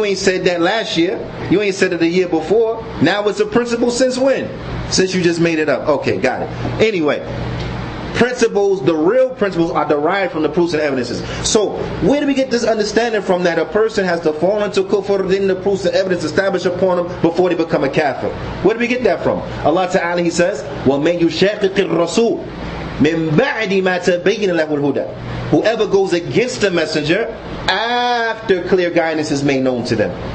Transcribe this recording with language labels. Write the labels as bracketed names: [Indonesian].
[English] You ain't said that last year. You ain't said it the year before. Now it's a principle since when? Since you just made it up. Okay, got it. Anyway, principles, the real principles are derived from the proofs and evidences. So, where do we get this understanding from, that a person has to fall into kufr, then the proofs and evidence established upon them before they become a kafir? Where do we get that from? Allah Ta'ala, He says, [Arabic] وَمَنْ يُشَاقِقِ الرَّسُولِ مِنْ بَعْدِ مَا تَبَيَّنَ لَهُ الْهُدَى. [English] Whoever goes against the messenger after clear guidance is made known to them.